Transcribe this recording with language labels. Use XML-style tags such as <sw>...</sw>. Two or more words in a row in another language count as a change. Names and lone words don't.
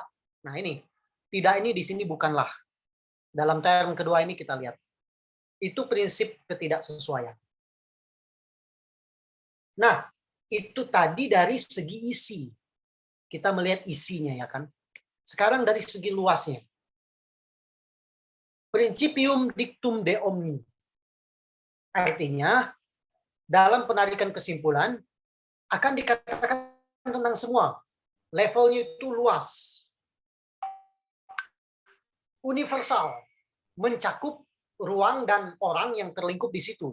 <id>Nah ini, tidak ini di sini bukanlah. Dalam term kedua ini kita lihat. Itu prinsip ketidaksesuaian. Nah, itu tadi dari segi isi. Kita melihat isinya ya kan. Sekarang dari segi luasnya.</id> <la>Principium dictum de omni.</la> <id>Artinya, dalam penarikan kesimpulan, akan dikatakan tentang semua. Levelnya itu luas. Universal. Mencakup ruang dan orang yang terlingkup di situ.</id>